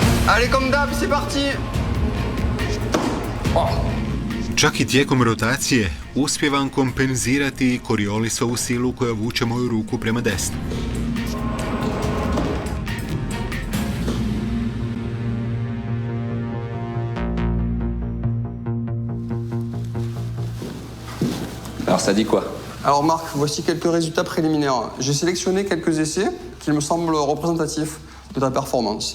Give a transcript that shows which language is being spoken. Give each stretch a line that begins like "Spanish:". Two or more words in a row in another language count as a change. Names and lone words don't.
French: Allez, comme d'hab, c'est parti.
Croatian: Čak i tijekom rotacije uspijevam kompenzirati Coriolisovu silu koja vuče moju ruku prema desnu.
French: Alors ça dit quoi? Alors Marc, voici quelques résultats préliminaires. J'ai sélectionné quelques essais qui me semblent représentatifs de ta performance.